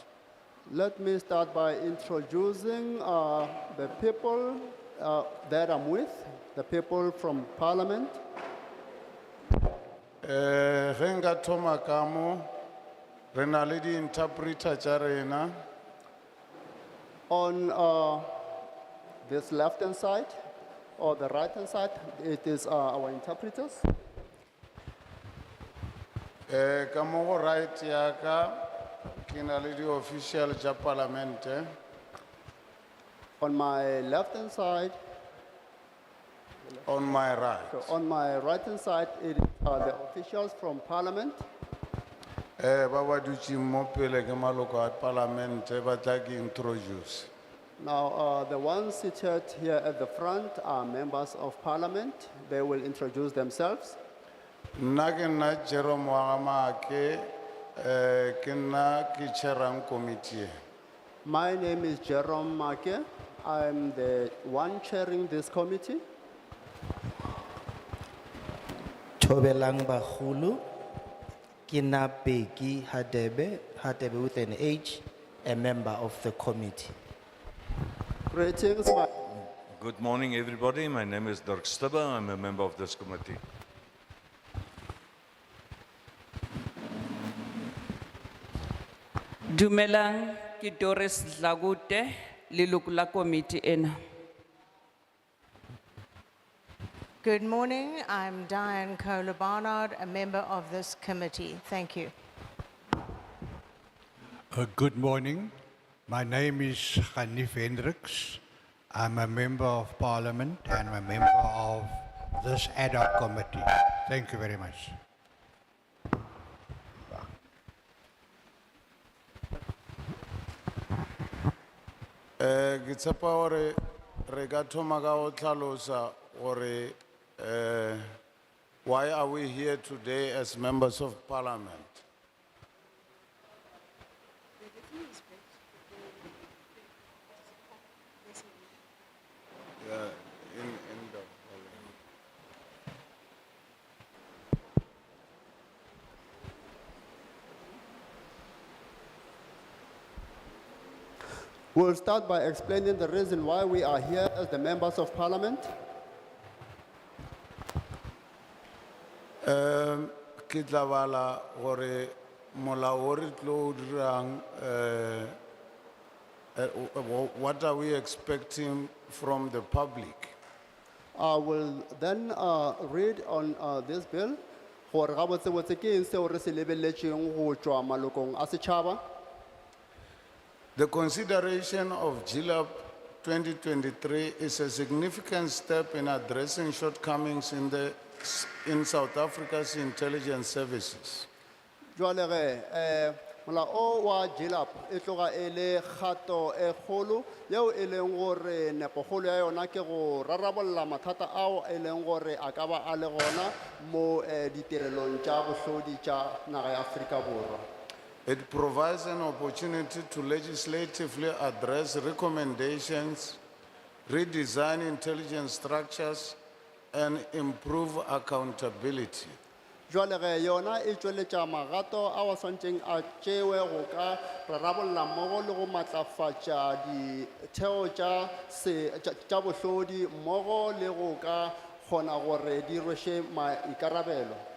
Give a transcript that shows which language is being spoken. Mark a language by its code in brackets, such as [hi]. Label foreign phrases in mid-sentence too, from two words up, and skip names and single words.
[en] Let me start by introducing the people that I'm with, the people from Parliament. [nso] Ge nka thoma ka mo, re na le di-interpreter tša rena. [en] On this left-hand side or the right-hand side, it is our interpreters. [nso] Ka mo go right ya ka, ke na le di-official tša parlamente. [en] On my left-hand side, On my right. so on my right-hand side, it is the officials from Parliament. [nso] Ba ba dutšeng mo pele ke maloko a parlamente ba tla ke introduce. [en] Now, the ones seated here at the front are members of Parliament. They will introduce themselves. [nso] Nna ke nna Jerome wa Gamake, ke nna ke chairang committee. [en] My name is Jerome Make. I'm the one chairing this committee. [nso] Thobelang Bagolo, [en] Kina Beki Hadebe with an H, a member of the committee. Greetings, my Good morning, everybody. My name is Dirk Stubber. I'm a member of this committee. [nso] Dumelang, ke Doris Dlagute, leloko la committee ena. [en] Good morning, I'm Diane Kohler-Barnard, a member of this committee. Thank you. Good morning. My name is Hanif Hendricks. I'm a member of Parliament and a member of this ad hoc committee. Thank you very much. [nso] Ke tshepa gore re ka thoma ka go tlhalosa gore [en] why are we here today as members of parliament? Yeah, in the We'll start by explaining the reason why we are here as the members of Parliament. [nso] Ke tla bala gore molao o re tlo o dirang, [en] what are we expecting from the public? I will then read on this bill [nso] gore gabotsebotse ke eng seo re se lebelletšeng go tšwa malokong a setšhaba. [en] The consideration of GLAP 2023 is a significant step in addressing shortcomings in South Africa's intelligence services. [nso] Jwale ge molao o wa GLAP e tloga e le kgato e kgolo yeo e leng gore nepokgolo ya yona ke go rarabolla mathata ao e leng gore a ka ba a le gona mo ditirelong tša bohlodi tša naga ya Afrika Borwa. [en] It provides an opportunity to legislatively address recommendations, redesign intelligence structures, and improve accountability. [nso] Jwale ge yona e tšweletša magato a wa swantšeng a tšewe go ka rarabolla mmogo le go matlafatša ditheo tša bohlodi mmogo le go ka kgona gore di rwešwe maikarabelo.